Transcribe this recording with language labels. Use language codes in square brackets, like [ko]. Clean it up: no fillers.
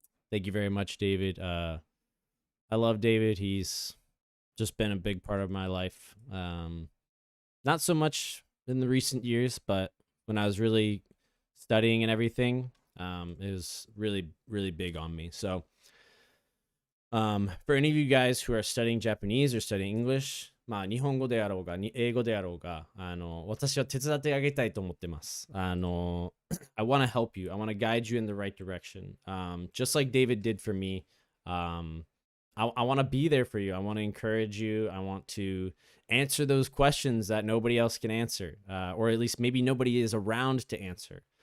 [en] Thank you very much, David. I love David. He's just been a big part of my life. Not so much in the recent years, but when I was really studying and everything, it was really, really big on me. So for any of you guys who are studying Japanese or studying English, [ja] まあ日本語であろうが英語であろうが私は手伝ってあげたいと思ってます。 [en] I want to help you. I want to guide you in the right direction. Just like David did for me. I want to be there for you. I want to encourage you. I want to answer those questions that nobody else can answer, or at least maybe nobody is around to answer.